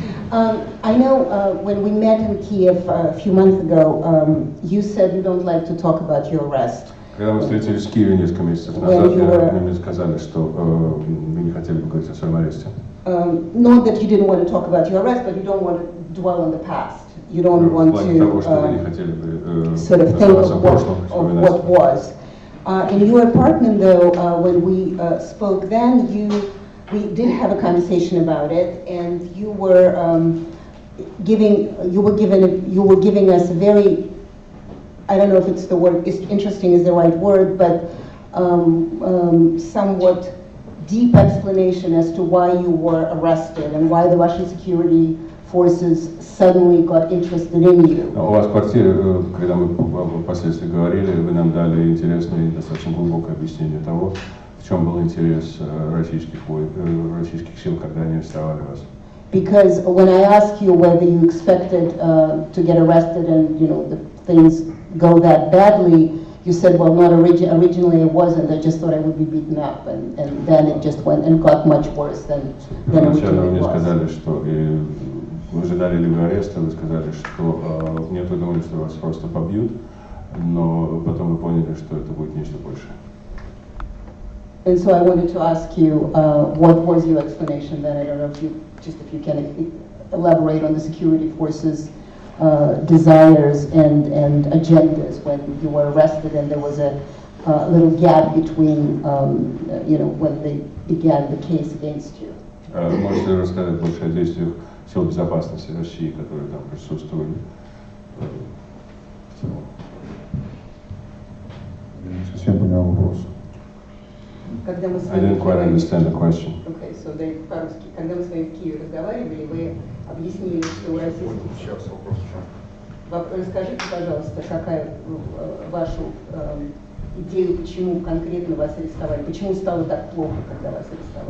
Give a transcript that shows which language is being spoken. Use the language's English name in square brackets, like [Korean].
[English] I know when we met in Kiev a few months ago, you said you don't like to talk about your arrest. [Russian] Когда мы встретились в Киеве несколько месяцев назад, вы мне сказали, что вы не хотели бы говорить о своем аресте. [English] Not that you didn't want to talk about your arrest, but you don't want to dwell on the past. You don't want to sort of think of what was. In your apartment, though, when we spoke then, we did have a conversation about it, and you were giving us a very, I don't know if it's the word, interesting is the right word, but somewhat deep explanation as to why you were arrested and why the Russian security forces suddenly got interested in you. [Russian] У вас в квартире, когда мы впоследствии говорили, вы нам дали интересное и достаточно глубокое объяснение того, в чем был интерес российских сил, когда они арестовали вас. [English] Because when I asked you whether you expected to get arrested and the things go that badly, you said, well, not originally it wasn't. I just thought I would be beaten up, and then it just went and got much worse than originally it was. [Russian] Вы ожидали либо ареста, вы сказали, что нет, вы думали, что вас просто побьют, но потом вы поняли, что это будет нечто большее. [English] And so I wanted to ask you, what was your explanation then? I don't know if you can elaborate on the security forces' desires and agendas when you were arrested, and there was a little gap between, when they began the case against you. [Russian] Можете рассказать больше о действиях сил безопасности России, которые там присутствовали? Я не совсем понял вопрос. [English] I didn't quite understand the question. Okay, so [Russian] по-русски. Когда мы с вами в Киеве разговаривали, вы объяснили, что у российских... Сейчас вопрос в чем? Расскажите, пожалуйста, какая вашу идею, почему конкретно вас арестовали, почему стало так плохо, когда вас арестовали?